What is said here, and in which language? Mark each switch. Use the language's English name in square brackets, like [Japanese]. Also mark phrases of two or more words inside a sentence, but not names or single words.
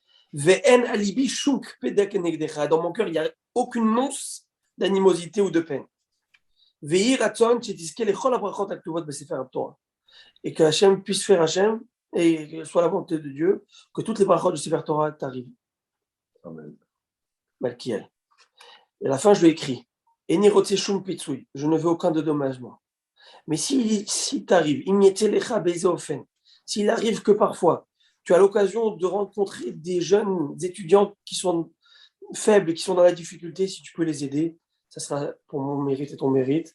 [French] Dans mon cœur, il n'y a aucune once d'animosité ou de peine. Et que Hachem puisse faire Hachem et que soit la volonté de Dieu que toutes les brachot de [Hebrew] ספר תורה [French] t'arrivent. Amen. Malkiel. Et à la fin, je lui ai écrit [Hebrew] אני רוצה שום פיצוי, [French] je ne veux aucun dédommagement. Mais si t'arrive, s'il arrive que parfois, tu as l'occasion de rencontrer des jeunes étudiants qui sont faibles, qui sont dans la difficulté, si tu peux les aider, ça sera pour mon mérite et ton mérite.